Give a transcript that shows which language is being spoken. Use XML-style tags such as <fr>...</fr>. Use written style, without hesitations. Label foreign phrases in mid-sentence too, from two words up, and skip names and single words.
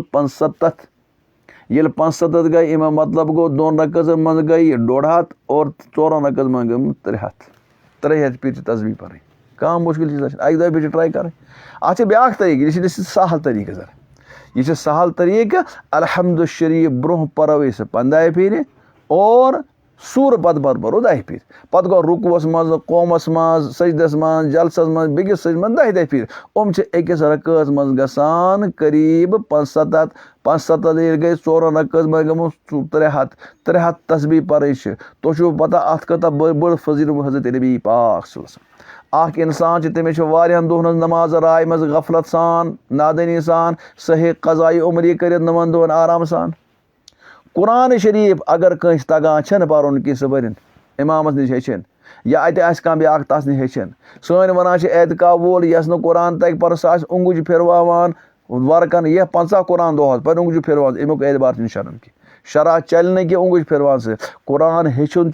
<ks>75 ییٚلہِ 75 گٔے امیُک مطلب گوٚو 2 رکعژن منٛز گٔے 150 اور 4 رکعژن منٛز گٔمٕژ 300 پھر چھِ تسبیح پرٕنۍ کانٛہہ مُشکل چیٖزا چھِنہٕ 1-2 پھر چھِ ٹراے کَرٕنۍ اَتھ چھِ بیٛاکھ طریٖقہٕ یہِ چھِ سہل طریٖقہٕ سر یہِ چھِ سہل طریٖقہٕ الحمدُ شریٖف برونٛہہ پرو أسۍ 15 پھِرِ اور سوٗرٕ پتہٕ پرو 10 پھِرِ پتہٕ گوٚو رکوعس منٛز قومس منٛز سجدس منٛز جلسس منٛز بیٚکِس سجدس منٛز 10 پھِرِ چھِ أکِس رکعژ منٛز گژھان قریٖب 75 ییٚلہِ گٔے 4 رکعژ منٛز گٔمٕژ 300 تسبیح پرٕنۍ چھِ تۄہہِ چھُو پتہ اَتھ کۭژاہ بٔڑ فضیٖلت حضرت نبی پاک</ks> <ar>صلی اللہ علیہ وسلم</ar> <ks>اکھ اِنسان چھُ تٔمِس چھِ واریاہن دۄہن ہٕنٛز نماز رایمژ غفلت سان نادٲنی سان سُہ ہیٚکہِ قضایہِ عمری کٔرِتھ 9 دۄہن آرام سان قرآن شریٖف اگر کٲنٛسہِ تگان چھنہٕ پرُن کینٛہہ سُہ پٔرِنۍ اِمامس نِش ہیٚچھِنۍ یا اَتہِ آسہِ کانٛہہ بیٛاکھ تس نِش ہیٚچھِنۍ سٲنۍ ونان چھِ اعتکاف وول یس نہٕ قرآن تگہِ پرُن سُہ آسہِ اوٚنٛگُج پھِرواوان ورکن 50 قرآن دۄہس پرِ اوٚنٛگجہِ پھِرواوان امیُک اعتبار چھُنہٕ شرن کینٛہہ شرح چلہِ نہٕ کینٛہہ اوٚنٛگُج پھِرواونہٕ سۭتۍ قرآن ہیٚچھُن</ks>